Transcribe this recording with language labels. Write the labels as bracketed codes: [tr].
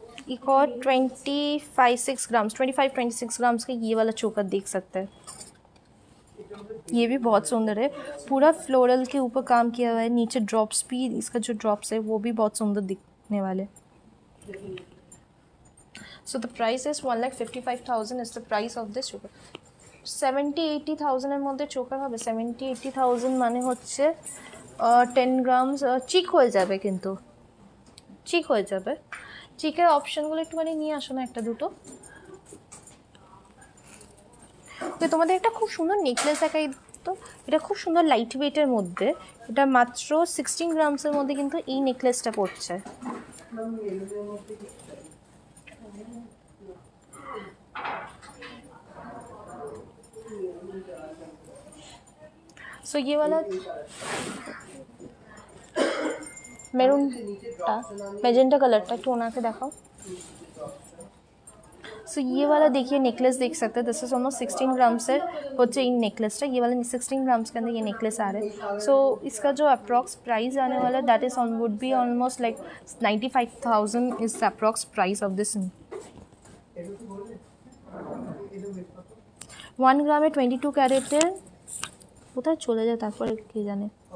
[hi] एक और 25-26 ग्राम्स का ये वाला चोकर देख सकते हैं, ये भी बहुत सुंदर है। पूरा फ्लोरल के ऊपर काम किया हुआ है, नीचे ड्रॉप्स भी, इसका जो ड्रॉप्स है वो भी बहुत सुंदर दिखने वाले। [en] So the price is 1,55,000 is the price of this choker. [bn] 70-80,000 মধ্যে চোকার হবে। 70-80,000 মানে হচ্ছে 10 গ্রামস চিক হয়ে যাবে, কিন্তু চিক হয়ে যাবে। চিকের অপশনগুলো একটুখানি নিয়ে আসো না একটা দুটো। তো তোমাদের একটা খুব সুন্দর নেকলেস দেখাই, তো এটা খুব সুন্দর লাইট ওয়েটের মধ্যে, এটা মাত্র 16 গ্রামসের মধ্যে কিন্তু এই নেকলেসটা পড়ছে। [hi] सो ये वाला [bn] মেরুনটা মেজেন্টা কালারটা একটু ওনাকে দেখাও। [hi] सो ये वाला देखिए नेकलेस देख सकते हैं, [en] this is almost [hi] 16 ग्राम्स है होचे इन नेकलेसটা, ये वाला 16 ग्राम्स के अंदर ये नेकलेस आ रहा है। सो इसका जो अप्रॉक्स प्राइस आने वाला है [en] That is on would be almost like 95,000 is the approx price of this. [bn] 1 গ্রামে 22 ক্যারেটের কোথায় চলে যায় তারপরে কে জানে।